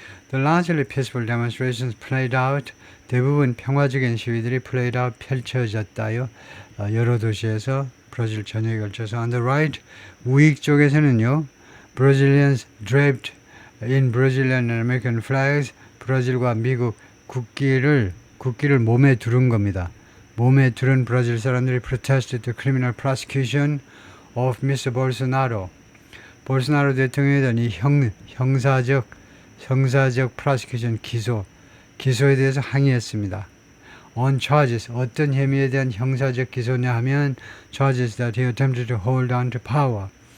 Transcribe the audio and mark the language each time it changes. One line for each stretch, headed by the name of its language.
English: The largely peaceful demonstrations played out.
Korean: 대부분 평화적인 시위들이
English: played out
Korean: 펼쳐졌다요. 여러 도시에서 브라질 전역에 걸쳐서
English: on the right
Korean: 우익 쪽에서는요.
English: Brazilians draped in Brazilian and American flags.
Korean: 브라질과 미국 국기를 몸에 두른 겁니다. 몸에 두른 브라질 사람들이
English: protested the criminal prosecution of Mr. Bolsonaro.
Korean: 볼소나로 대통령에 대한 이 형사적 prosecution 기소에 대해서 항의했습니다.
English: On charges
Korean: 어떤 혐의에 대한 형사적 기소냐 하면
English: charges that he attempted to hold on to power.